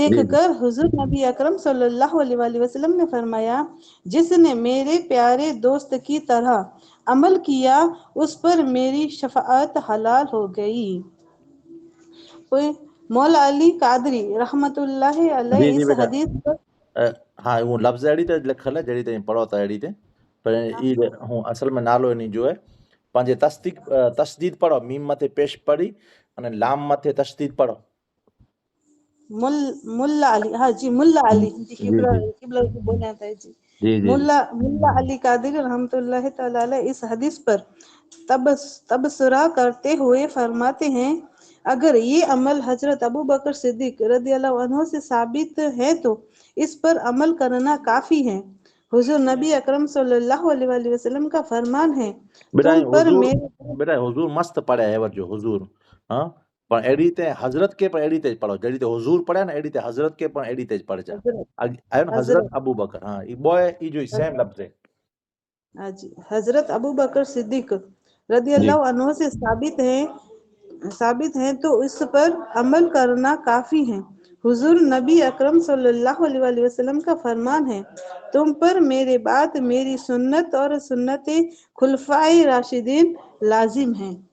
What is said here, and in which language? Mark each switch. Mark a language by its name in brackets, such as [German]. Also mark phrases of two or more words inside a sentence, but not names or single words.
[Urdu] دیکھ کر حضور نبی اکرم [Arabic] صلى الله عليه وسلم [Urdu] نے فرمایا، جس نے میرے پیارے دوست کی طرح عمل کیا اس پر میری شفاعت حلال ہو گئی. مولا علی قادری [Arabic] رحمة الله عليه [Urdu] جی جی इस बेटा, حدیث پر [Sindhi] हा उहो लफ़्ज़ अहिड़ी त लिखल आहे जहिड़ी तव्हां पढ़ो था अहिड़ी ते, पर ई हूं असल में नालो इन जो आहे पंहिंजे तस्दीद पढ़ो, मीम मथे पेश पढ़ी अने लाम मथे तस्दीद पढ़ो। [Urdu] मुल्ला अली, ہاں جی ملا علی جی, जी किबला जी قبلہ کو بولا جاتا ہے جی. جی جی ملا علی قادری [Arabic] رحمة الله تعالى عليه [Urdu] اس حدیث پر تبصرہ کرتے ہوئے فرماتے ہیں، اگر یہ عمل حضرت ابو بکر صدیق [Arabic] رضي الله عنه [Urdu] سے ثابت ہے تو اس پر عمل کرنا کافی ہے. حضور نبی اکرم [Arabic] صلى الله عليه وسلم [Urdu] کا فرمان ہے, बेटा تم پر हुजूर मेरे [Sindhi] बेटा हुजूर मस्त पढ़िया है जो हुजूर हाँ पण अहिड़ी ते हज़रत खे पण अहिड़ी ते पढ़ो जहिड़ी ते हुजूर पढ़िया न अहिड़ी ते हज़रत खे पण अहिड़ी ते पढ़जा [Urdu] हजरत [Sindhi] आयो न हज़रत [Urdu] हजरत [Sindhi] अबू बकर हाँ ई बॉय ई जो सेम लफ्ज़ है [Urdu] ہاں جی، حضرت ابو بکر صدیق رضی जी [Arabic] الله عنه [Urdu] سے ثابت ہے تو اس پر عمل کرنا کافی ہے. حضور نبی اکرم [Arabic] صلى الله عليه وسلم [Urdu] کا فرمان ہے، تم پر میرے بعد میری سنت اور سنت خلفائے راشدین لازم ہے.